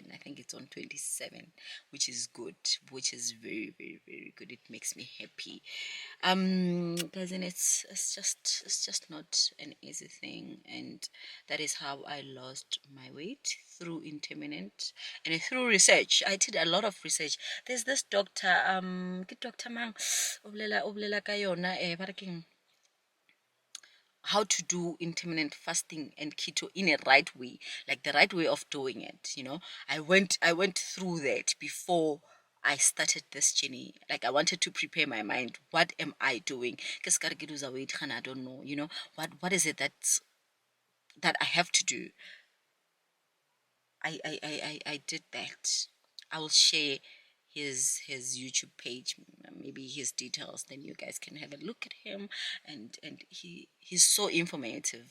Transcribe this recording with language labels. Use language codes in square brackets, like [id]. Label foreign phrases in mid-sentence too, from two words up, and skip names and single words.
[en] I think it's on 27, which is good, which is very, very, very good. It makes me happy. Guys, and it's just not an easy thing, and that is how I lost my weight, through intermittent and through research. I did a lot of research. There's this doctor, ke Dr. [st] Mang, o bolela ka yona, ba re keng, [en] how to do intermittent fasting and keto in a right way, like the right way of doing it. I went through that before I started this journey. Like I wanted to prepare my mind. What am I doing? [st] Ke se ka re ke [en] lose weight, I don't know. What is it that I have to do? I did that. I will share his YouTube page, maybe his details. Then you guys can have a look at him, and he's so informative.